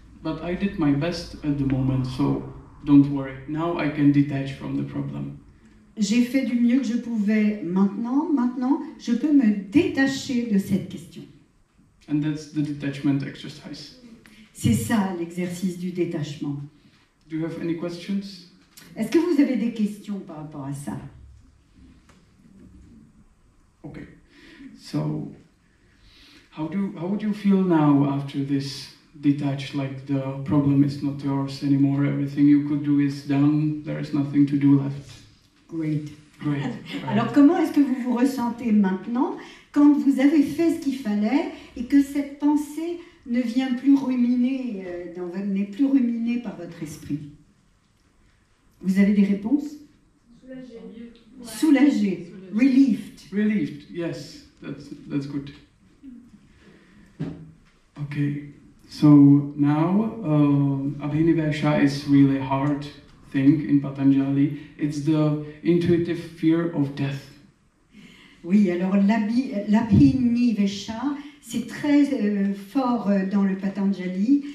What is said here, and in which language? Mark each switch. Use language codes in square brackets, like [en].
[en] But I did my best at the moment, so don't worry. Now I can detach from the problem. [fr] J'ai fait du mieux que je pouvais. Maintenant, je peux me détacher de cette question. [en] And that's the detachment exercise. [fr] C'est ça l'exercice du détachement. [en] Do you have any questions? [fr] Est-ce que vous avez des questions par rapport à ça? [en] Okay. So, how would you feel now after this detached, like the problem is not yours anymore, everything you could do is done, there is nothing to do left? Great. Great. [fr] Alors comment est-ce que vous vous ressentez maintenant quand vous avez fait ce qu'il fallait et que cette pensée ne vient plus ruminer, n'est plus ruminée par votre esprit? Vous avez des réponses? Soulagé. [en] Relieved. Relieved, yes, that's good. Okay, so now Abhinivesha is really a hard thing in Patanjali. It's the intuitive fear of death. [fr] Oui, alors l'Abhinivesha, c'est très fort dans le Patanjali.